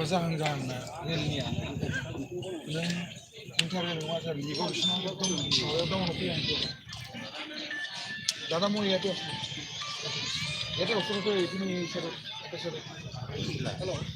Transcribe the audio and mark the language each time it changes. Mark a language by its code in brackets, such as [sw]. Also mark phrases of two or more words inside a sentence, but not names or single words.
[brx] जाहां ना रेलनिया नों इन्टारभिउ नङा सार लिगाव बिसिनाव दं माबायाव दङ फैयाखै [as] दादा মই ইয়াতে আছো ইয়াতে ওচৰতে এইখিনি ওচৰতে হেল্ল'